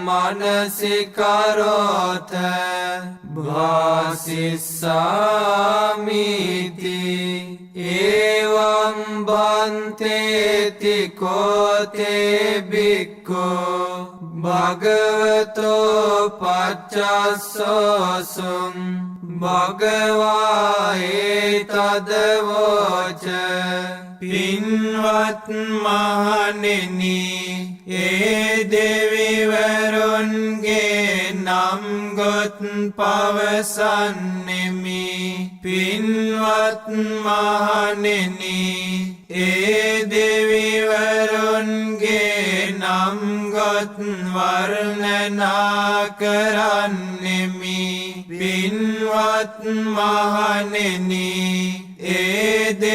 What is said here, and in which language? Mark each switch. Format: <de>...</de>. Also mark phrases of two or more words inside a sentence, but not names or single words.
<pi>මනසිකරෝත භාසිස්සාමිති එවං බන්තේති කෝතේ බික්ඛු භගවතෝ පච්චස්සෝසුං භගවා ඒතදවෝච</pi> <si>පින්වත් මහණෙනි ඒ දෙවිවරුන්ගේ නම් ගොත් පවසන්නෙමි පින්වත් මහණෙනි ඒ දෙවිවරුන්ගේ නම් ගොත් වර්ණනා කරන්නෙමි පින්වත් මහණෙනි ඒ</si>